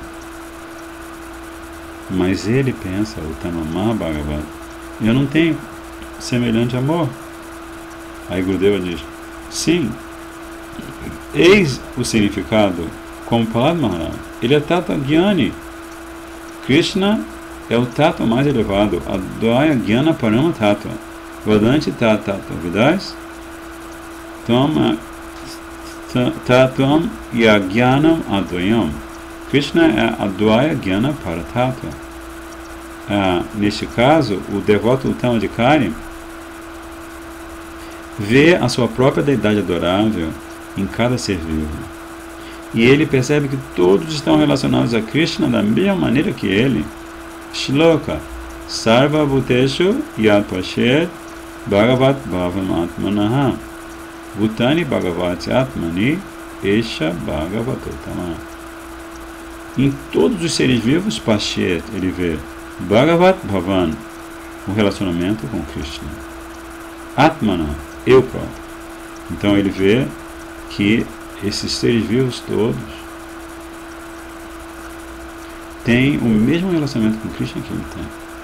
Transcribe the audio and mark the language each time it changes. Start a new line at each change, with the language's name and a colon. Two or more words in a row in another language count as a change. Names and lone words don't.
Portuguese: Mas ele pensa, o
Sanskrit: Tama Mahabhagavata,
Portuguese: eu não tenho semelhante amor. Aí Gurudeva diz, sim, eis o significado, como Prahlad Maharaj, ele é
Sanskrit: Tata Gyani.
Portuguese: Krishna é o Tattva mais elevado,
Sanskrit: Advaya Gyana Parama Tattva, Vadanti Tattva Vidas, Tattvam Yagyanam Advayam.
Portuguese: Krishna é
Sanskrit: Advaya Gyana Paratattva.
Portuguese: Neste caso, o devoto Tamadikari vê a sua própria deidade adorável em cada ser vivo. E ele percebe que todos estão relacionados a Krishna da mesma maneira que ele.
Sanskrit: Shloka Sarva Bhuteshu Yad Pashyed Bhagavat Bhavam Atmanaha Bhutani Bhagavati Atmani Esha Bhagavatottama.
Portuguese: Em todos os seres vivos, Pashyed, ele vê
Sanskrit: Bhagavat Bhavan,
Portuguese: o relacionamento com Krishna. Atmana, eu próprio. Então ele vê que esses seres vivos todos têm o mesmo relacionamento com Krishna que ele tem.